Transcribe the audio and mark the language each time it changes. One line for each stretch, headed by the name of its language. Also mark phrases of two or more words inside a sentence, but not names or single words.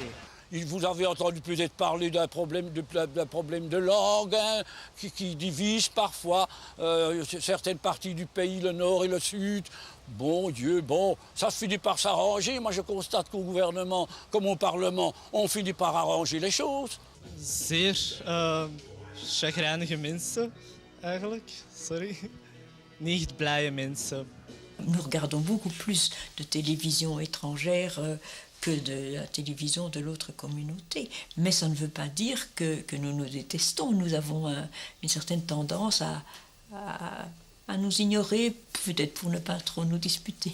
French: Vous avez entendu peut-être parler d'un problème de langue hein, qui divise parfois certaines parties du pays, le nord et le sud. Bon Dieu, bon, ça finit par s'arranger. Moi, je constate qu'au gouvernement, comme au Parlement, on finit par arranger les choses.
Dutch: Zeer chagrijnige mensen, eigenlijk. Sorry. Niet blije mensen.
French: Nous regardons beaucoup plus de télévision étrangère que de la télévision de l'autre communauté. Mais ça ne veut pas dire que nous nous détestons. Nous avons une certaine tendance à nous ignorer, peut-être pour ne pas trop nous disputer.